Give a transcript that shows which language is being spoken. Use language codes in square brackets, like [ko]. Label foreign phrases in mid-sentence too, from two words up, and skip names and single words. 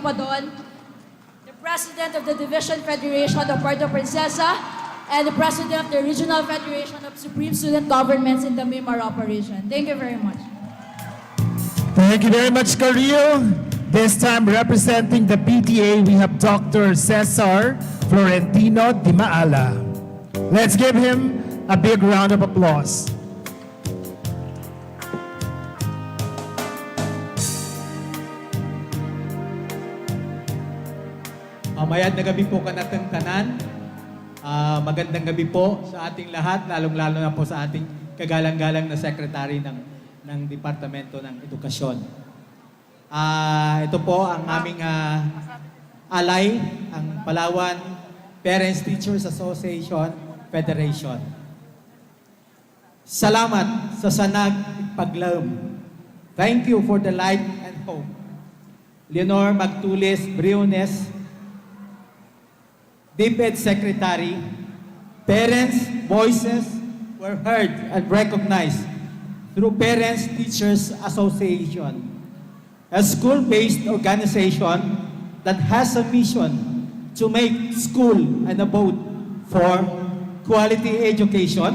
[en] Padon, the President of the Division Federation of Puerto Princesa and the President of the Regional Federation of Supreme Student Governments in the Mimar Operation. Thank you very much. Thank you very much, Karil. This time representing the PTA, we have Dr. Cesar Florentino Di Maala. Let's give him a big round of applause. [cyo] Mayad na gabi po kanatang tanan. [tl] Magandang gabi po sa ating lahat, lalong-lalo na po sa ating kagalang-galang na Secretary ng Departamento ng Edukasyon. Ito po ang aming alay, ang Palawan Parents Teachers Association Federation. [cyo] Salamat sa sanag paglaom. [en] Thank you for the light and hope. Leonor, Magtolis, Briones, DepEd Secretary, parents' voices were heard and recognized through Parents Teachers Association, a school-based organization that has a mission to make school an abode for quality education.